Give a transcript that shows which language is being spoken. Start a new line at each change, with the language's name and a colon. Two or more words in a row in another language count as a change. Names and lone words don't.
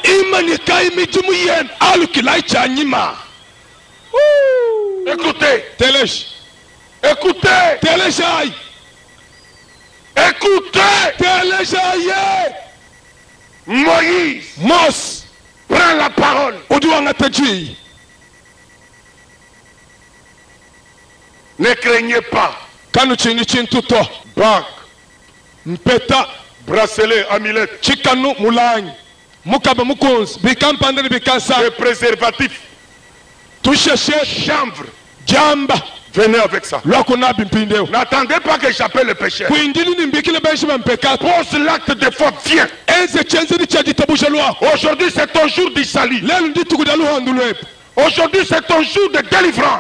French: Écoutez, écoutez, Moïse prend la parole. Ne craignez pas. Bac, mpeta, bracelet, amulette,
Luba-Lulua: chikanu mulangi, mukaba mukonzi, bikampandani bikasa,
French: le préservatif, touche chanvre, jamba. Venez avec ça. N'attendez pas que j'appelle le pécheur. Pose l'acte de foi, viens. Aujourd'hui c'est ton jour du salut. Aujourd'hui c'est ton jour de délivrance.